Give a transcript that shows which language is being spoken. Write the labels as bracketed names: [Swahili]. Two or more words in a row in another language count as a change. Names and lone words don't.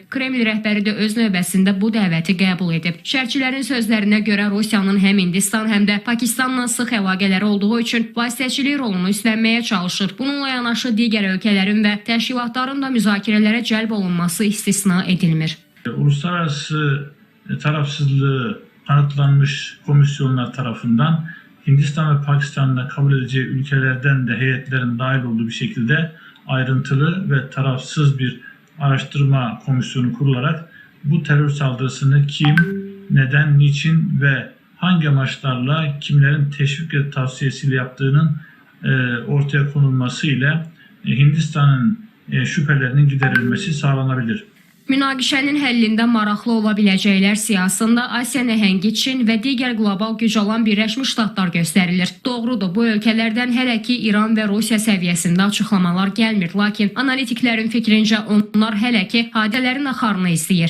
[Azerbaijani] Kreml rəhbəri də öz növbəsində bu dəvəti qəbul edib. Şərhçilərin sözlərinə görə Rusiyanın həm Hindistan, həm də Pakistanla sıx əlaqələri olduğu üçün vasitəçilik rolunu üstlənməyə çalışır. Bununla yanaşı digər ölkələrin və təşkilatların da müzakirələrə cəlb olunması istisna edilmir. [Turkish] Uluslararası tarafsızlığı kanıtlanmış komisyonlar tarafından Hindistan ve Pakistan'da kabul edeceği ülkelerden de heyetlerin dahil olduğu bir şekilde ayrıntılı ve tarafsız bir araştırma komisyonu kurularak bu terör saldırısını kim, neden, niçin ve hangi amaçlarla kimlerin teşvik ve tavsiyesiyle yaptığının ortaya konulması ile Hindistan'ın şüphelerinin giderilmesi sağlanabilir. [Azerbaijani] Münaqişənin həllində maraqlı ola biləcəklər siyasında Asiya nəhəngi Çin və digər qlobal güc olan Birləşmiş Ştatlar göstərilir. Doğrudur, bu ölkələrdən hələ ki İran və Rusiya səviyyəsində açıqlamalar gəlmir, lakin analitiklərin fikrincə onlar hələ ki hadələrin axarını izləyir.